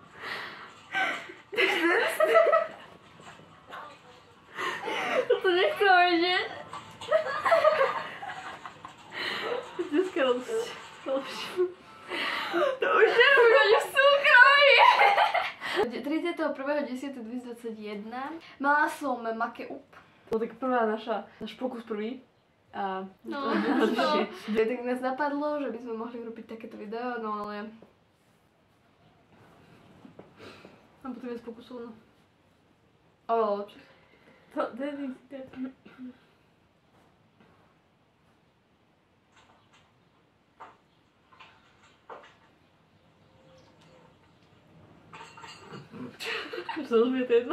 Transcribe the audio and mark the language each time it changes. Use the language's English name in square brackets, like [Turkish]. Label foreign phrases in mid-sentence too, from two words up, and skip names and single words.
[Slovak] To nechcem vidieť. Dneska lepšie. To už nerobím ani v súkromí. 31.10.2021 mala som make-up. To tak prvá náš pokus prvý. A No, tak nás napadlo, že by sme mohli urobiť takéto video, no ale... A potom viac pokusov, no. Oveľa lepšie. To je... Už sa rozbijete jedno.